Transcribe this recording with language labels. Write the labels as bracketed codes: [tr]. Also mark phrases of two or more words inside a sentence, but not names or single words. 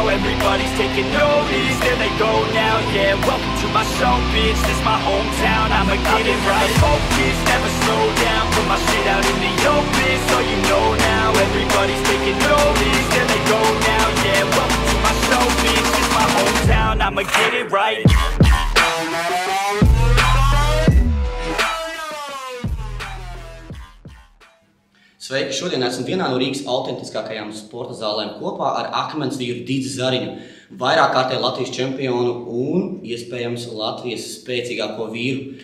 [en] Everybody's taking notice, there they go now. Yeah, welcome to my show, bitch. This my hometown, I'ma get it right. Focus, never slow down. Put my shit out in the open, so you know now. Everybody's taking notice, there they go now. Yeah, welcome to my show, bitch. This my hometown, I'ma get it right. [lv] Sveiki! Šodien esmu vienā no Rīgas autentiskākajām sporta zālēm kopā ar akmensvīru Didzi Zariņu, vairākkārtēju Latvijas čempionu un, iespējams, Latvijas spēcīgāko vīru.